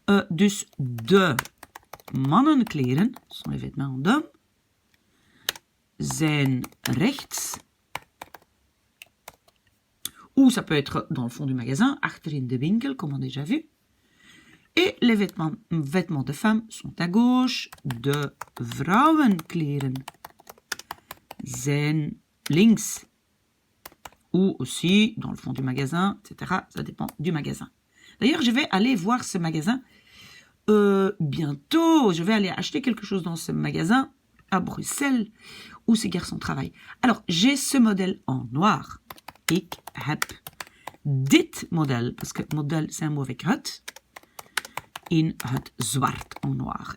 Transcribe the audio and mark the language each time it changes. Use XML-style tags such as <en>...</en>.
<nl>Dus de mannenkleren,</nl> <fr>ce sont les vêtements d'hommes,</fr> <nl>zijn rechts.</nl> <fr>Ou ça peut être dans le fond du magasin,</fr> <nl>achterin de winkel,</nl> <fr>comme on a déjà vu. Et les vêtements de femmes sont à gauche.</fr> <nl>De vrouwenkleren zijn links.</nl> <fr>Ou aussi dans le fond du magasin, etc. Ça dépend du magasin. D'ailleurs, je vais aller voir ce magasin bientôt. Je vais aller acheter quelque chose dans ce magasin à Bruxelles où ces garçons travaillent. Alors, j'ai ce modèle en noir.</fr> <nl>Ik heb dit</nl> <fr>modèle, parce que modèle, c'est un mot avec het,</fr> <nl>in het zwart,</nl> <fr>en noir.</fr>